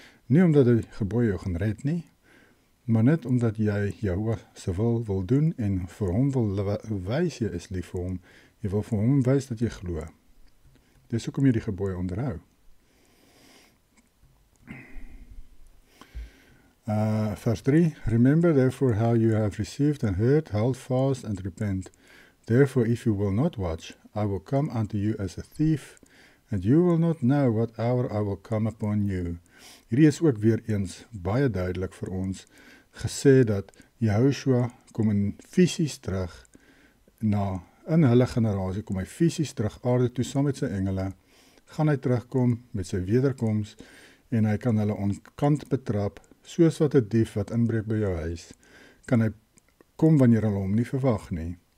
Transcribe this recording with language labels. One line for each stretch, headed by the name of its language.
Afrikaans: Nie omdat die gebooie jou gaan red nie, maar net omdat jy Yahuwah se wil doen en vir hom wil wys jy is lief vir hom. Jy wil vir hom wys dat jy glo. Dis hoekom jy die gebooie onderhou.
English: Verse 3, remember therefore how you have received and heard, hold fast and repent. Therefore if you will not watch, I will come unto you as a thief, and you will not know what hour I will come upon you.
Afrikaans: Hierdie is ook weer eens baie duidelik vir ons gesê dat Joshua kom in fisies terug in hulle generasie, kom hy fisies terug aarde toe saam met sy engele, gaan hy terugkom met sy wederkoms en hy kan hulle onkant betrap, soos wat 'n dief wat inbreek by jou huis, kan hy kom wanneer hulle hom nie verwag nie.